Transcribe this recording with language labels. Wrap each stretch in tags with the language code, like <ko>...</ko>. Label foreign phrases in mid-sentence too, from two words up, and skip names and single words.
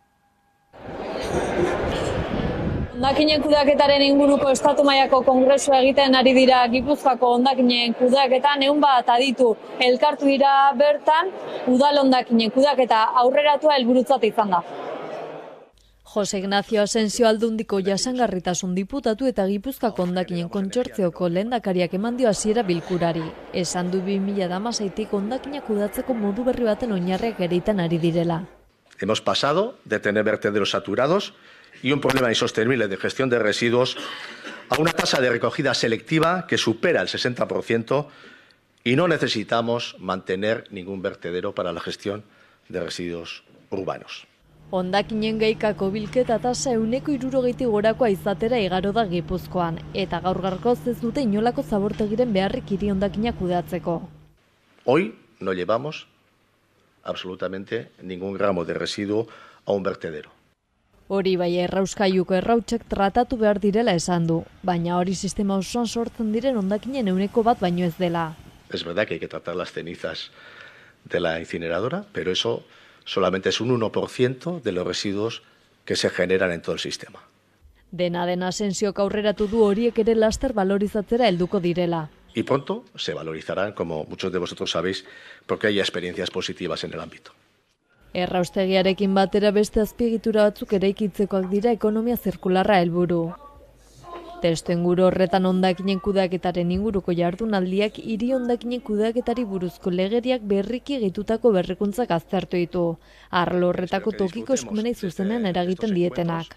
<eu>Hondakinen kudeaketaren inguruko estatu mailako kongresua egiten ari dira Gipuzkoako hondakinen kudeaketan, 100 aditu elkartu dira bertan, udal hondakinen kudeaketa aurreratua helburutzat izan da. Jose Ignacio Asensio Aldundiko jasangarritasun diputatu eta Gipuzkoako hondakinen kontsortzioko lehendakariak eman dio hasiera bilkurari. Esan du 2016tik hondakinak kudeatzeko modu berri baten oinarriak ereiten ari direla.</eu> <es>Hemos pasado de tener vertederos saturados y un problema insostenible de gestión de residuos a una tasa de recogida selectiva que supera el 60% y no necesitamos mantener ningún vertedero para la gestión de residuos urbanos.</es> <eu>Hondakinen gaikako bilketa tasa 160 gorakoa izatera igaro da Gipuzkoan, eta gaur gaurkoz ez dute inolako zabortegiren beharrik hiri hondakinak kudeatzeko.</eu> <es>Hoy no llevamos absolutamente ningún gramo de residuo a un vertedero.</es> <eu>Hori bai errauskailuko errautsak tratatu behar direla esan du, baina hori sistema osoan sortzen diren hondakinen 1% baino ez dela.</eu> <es>Es verdad que hay que tratar las cenizas de la incineradora, pero eso solamente es un 1% de los residuos que se generan en todo el sistema.</es> <eu>Dena den Asensiok aurreratu du horiek ere laster valorizatzera helduko direla.</eu> <es>Y pronto se valorizarán, como muchos de vosotros sabéis, porque hay experiencias positivas en el ámbito.</es> <eu>Erraustegiarekin batera beste azpiegitura batzuk eraikitzekoak dira ekonomia zirkularra helburu. Testuinguru horretan hondakinen kudeaketaren inguruko jardunaldiak hiri hondakinen kudeaketari buruzko legeriak berriki egitutako berrikuntzak aztertu ditu, arlo horretako tokiko eskumenei zuzenean eragiten dietenak.</eu>